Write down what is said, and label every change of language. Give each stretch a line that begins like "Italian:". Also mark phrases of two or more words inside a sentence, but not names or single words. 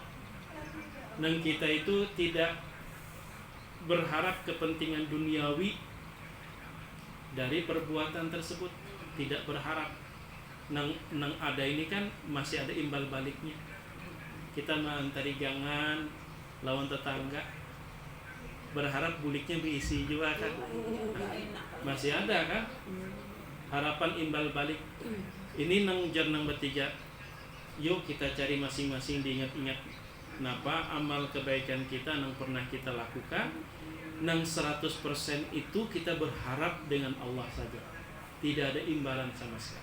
Indonesian: Nang kita itu tidak berharap kepentingan duniawi dari perbuatan tersebut, tidak berharap. Nang ada ini kan masih ada imbal baliknya.
Banjar: Kita mengantari gangan lawan tetangga, berharap buliknya berisi juga kan.
Indonesian: Masih ada kan harapan imbal balik. Ini nang jernang bertiga, yuk kita cari masing-masing, diingat-ingat napa amal kebaikan kita nang pernah kita lakukan, nang 100% itu kita berharap dengan Allah saja, tidak ada imbalan sama sekali.